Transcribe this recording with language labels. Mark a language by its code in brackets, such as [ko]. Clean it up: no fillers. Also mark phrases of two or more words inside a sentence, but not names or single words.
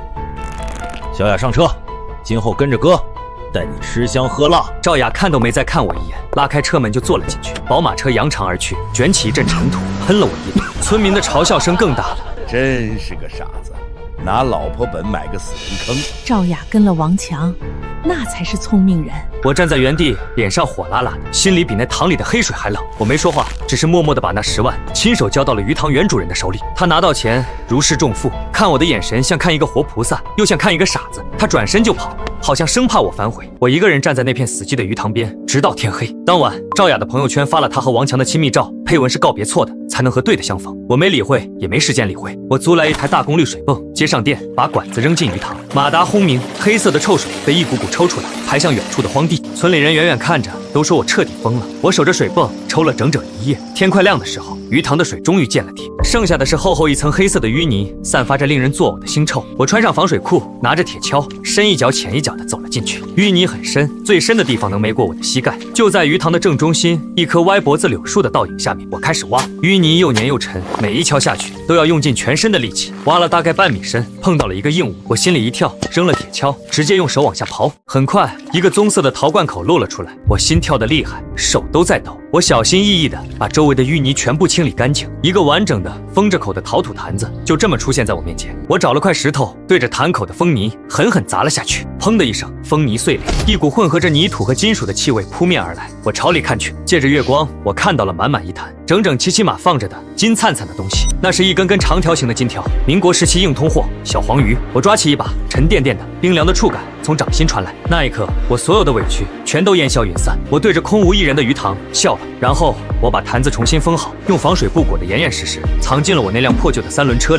[zh] 小雅上車，今後跟着哥，帶你吃香喝辣。趙雅看都沒再看我一眼，拉開車門就坐了進去。寶馬車揚長而去，捲起一陣塵土，噴了我一臉。村民的嘲笑聲更大了。真是個傻子，拿老婆本買個死人坑。趙雅跟了王強，那才是聰明人。我站在原地，臉上火辣辣的，心裡比那塘裡的黑水還冷。我沒說話，只是默默地把那10萬親手交到了魚塘原主人的手裡。他拿到錢如釋重負，看我的眼神像看一個活菩薩，又像看一個傻子。他轉身就跑，好像生怕我反悔。我一個人站在那片死寂的魚塘邊，直到天黑。當晚，趙雅的朋友圈發了她和王強的親密照，配文是告別錯的才能和對的相逢。我沒理會，也沒時間理會。我租來一台大功率水泵，接上電，把管子扔進魚塘，馬達轟鳴，黑色的臭水被一股股抽出來，排向遠處的荒地。村裡人遠遠看着，都說我徹底瘋了。我守着水泵抽了整整1夜。天快亮的時候，魚塘的水終於見了底，剩下的是厚厚一層黑色的淤泥，散發着令人作嘔的腥臭。我穿上防水褲，拿着鐵鍬，深一腳淺一腳地走了進去。淤泥很深，最深的地方能沒過我的膝蓋。就在魚塘的正中心，一棵歪脖子柳樹的倒影下面，我開始挖。淤泥又黏又沉，每一鍬下去都要用盡全身的力氣。挖了大概半米深，碰到了一個硬物，我心裡一跳，扔了鐵鍬，直接用手往下刨。很快，一個棕色的陶罐口露了出來，我心跳得厲害，手都在抖。我小心翼翼地把周圍的淤泥全部清理乾淨，一個完整的封着口的陶土壇子就這麼出現在我面前。我找了塊石頭，對着壇口的封泥狠狠砸了下去，砰的一聲，封泥碎裂，一股混合着泥土和金屬的氣味撲面而來。我朝裡看去，借着月光，我看到了滿滿一壇整整齊齊碼放着的金燦燦的東西，那是一根根長條形的金條，民國時期硬通貨，小黃魚。我抓起一把，沉甸甸的冰涼的觸感從掌心傳來，那一刻，我所有的委屈全都煙消雲散。我對着空無一人的魚塘笑了，然後我把壇子重新封好，用防水布裹得嚴嚴實實，藏進了我那輛破舊的3輪車裡。